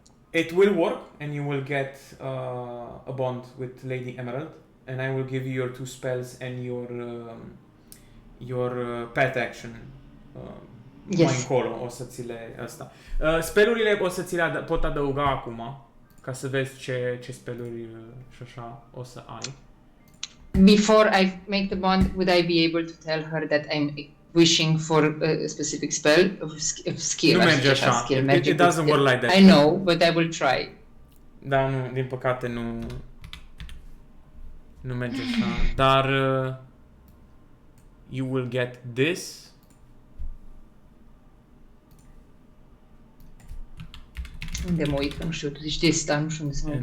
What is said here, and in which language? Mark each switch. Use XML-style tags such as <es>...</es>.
<en>It will work and you will get a bond with Lady Emerald, and I will give you your 2 spells and your pet action. Yes.</en> <ro>Mai încolo o să ți le asta. Spellurile o să ți le pot adăuga acum, ca să vezi ce spelluri și așa o să ai.</ro> <en>Before I make the bond, would I be able to tell her that I'm wishing for a specific spell of skill?</en> <ro>Nu merge așa.</ro> <en>Skill, It doesn't work like that. I know, but I will try.</en> <ro>Da, nu, din păcate nu merge așa. Dar</ro> <en>you will get this.</en> <ro>Unde mă uit, că nu știu, tu zici this, dar nu știu unde să mă uit.</ro>